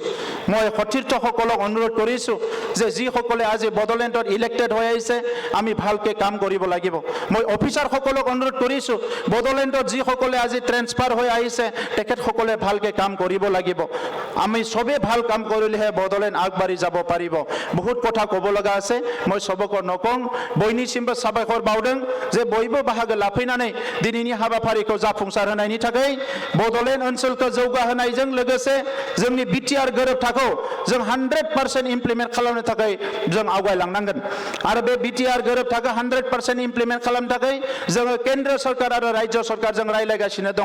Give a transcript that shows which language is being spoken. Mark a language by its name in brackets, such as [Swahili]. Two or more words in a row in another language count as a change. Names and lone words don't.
[Assamese] মই সতীৰ্থসকলক অনুৰোধ কৰিছোঁ যে যিসকলে আজি বড়োলেণ্ডত ইলেক্টেড হৈ আহিছে আমি ভালকৈ কাম কৰিব লাগিব। মই অফিচাৰসকলক অনুৰোধ কৰিছোঁ বড়োলেণ্ডত যিসকলে আজি ট্ৰেন্সফাৰ হৈ আহিছে তেখেতসকলে ভালকৈ কাম কৰিব লাগিব। আমি চবেই ভাল কাম কৰিলেহে বড়োলেণ্ড আগবাঢ়ি যাব পাৰিব। বহুত কথা ক'ব লগা আছে, মই [Bodo] सबको नकं बयनिसिमबो साबायखर बावदों जे बयबो बाहागो लाफैनानै दिनैनि हाबाफारिखौ जाफुंसार होनायनि थाखाय बड'लेण्ड ओनसोलखौ जौगाहोनायजों लोगोसे जोंनि बिटिआर गोरोबथाखौ जों 100% इमप्लिमेन्ट खालामनो थाखाय जों आवगायलांनांगोन आरो बे बिटिआर गोरोबथाखौ 100% इमप्लिमेन्ट खालामनो थाखाय जोङो केन्द्र सरकार आरो राज्य सरकारजों रायलायगासिनो दङ।